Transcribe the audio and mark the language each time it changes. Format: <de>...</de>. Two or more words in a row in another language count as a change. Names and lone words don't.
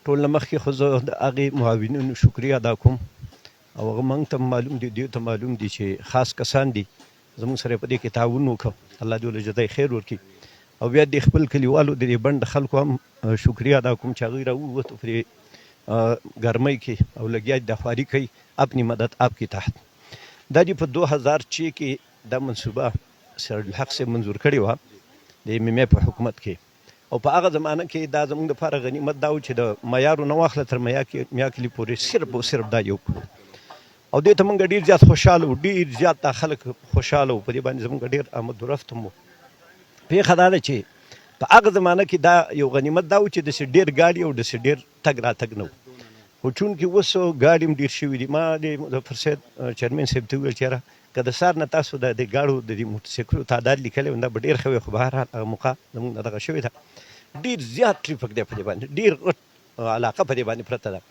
<ps>ټول نه مخکې خو زه د هغې معاونینو شکریا ادا کوم او هغه موږ ته معلوم دي، دوی ته معلوم دي چې خاص کسان دي زموږ سره په دې کې تعاون وکړو، الله دې له جزای خیر ورکړي. او بیا د خپل کلیوالو د دې بند خلکو هم شکریا ادا کوم چې هغوی راووتو پرې ګرمۍ کې او لګیا د خواري کوي،</ps> <ur>اپنی مدد آپ کی تحت.</ur> <ps>دا دې په 2006 کې دا منصوبه سراجالحق صاحب منظور کړې وه د MMA په حکومت کې، او په هغه زمانه کې دا زموږ دپاره غنیمت دا و چې د معیارو نه واخله تر میاکلي پورې صرف او صرف دا یو کړو، او دې ته موږ ډېر زیات خوشحاله وو، ډېر زیات دا خلک خوشحاله وو، په دې باندې زموږ ډېر آمد و رفت هم وو. پېښه دا ده چې په هغه زمانه کې دا یو غنیمت دا و چې داسې ډېر ګاډي او داسې ډېر تګ راتګ نه و، خو چونکې اوس ګاډي هم ډېر شوي دي. ما د مظفر صاحب چیرمین صاحب ته وویل چې یاره که د سهار نه تاسو د دې ګاډو د دې موټرسایکلو تعداد لیکلی و دا به ډېر ښه وی، خو بهرحال هغه موقع زموږ نه دغه شوې ده، ډېر زیات ټریفک دی په دې باندې، ډېر غټ علاقه په دې باندې پرته ده.</ps>